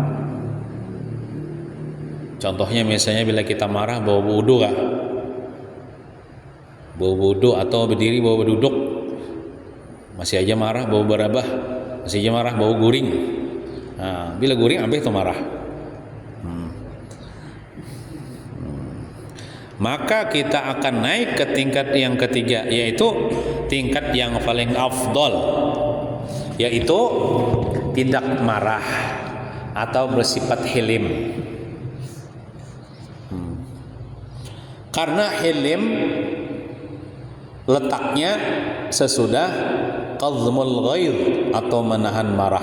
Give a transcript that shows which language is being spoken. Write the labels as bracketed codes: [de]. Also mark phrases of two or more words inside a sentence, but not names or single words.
[bjn] Contohnya misalnya bila kita marah bawa wudu kah? Bawa wudu atau berdiri bawa duduk, masih aja marah, bawa berabah, masih aja marah, bawa guring. Nah, bila guring ambil itu marah. [id] Maka kita akan naik ke tingkat yang ketiga, yaitu tingkat yang paling afdol, yaitu tidak marah atau bersifat hilim. Karena hilim letaknya sesudah [ar] qazmul ghaidh [id] atau menahan marah.